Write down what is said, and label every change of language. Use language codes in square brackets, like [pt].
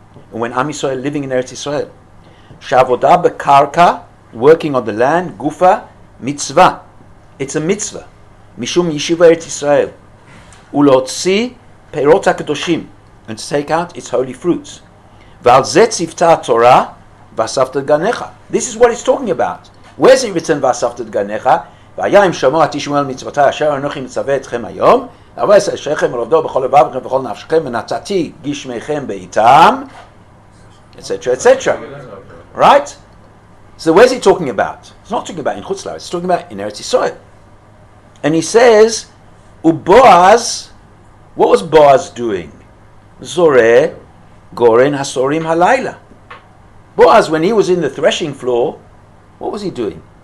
[en] And when Am Yisrael living in Eretz Yisrael. Sha'avodah bekarka, working on the land, gufa, mitzvah. It's a mitzvah. [he] Mishum yeshiva Eretz Yisrael. Ulotzi peirot hakadoshim. [en] And to take out its holy fruits. V'al zeh tzivta Torah v'asafta deganecha. This is what it's talking about. Where's it written v'asafta deganecha? [he] והיה אם שמוע תשמעו מצוותי אשר אנוכי מצווה אתכם היום, לעבוד את אשריכם ולעבדו בכל לבבכם ובכל נפשכם, ונתתי גשמיכם בעיתם, etc., etc. [en] Right? So where's he talking about? It's not talking about in Chutz La'aretz, it's talking about in Eretz Yisrael. And he says, Uboaz, what was Boaz doing? Zoreh goren hasorim halayla. Boaz, when he was in the threshing floor, what was he doing?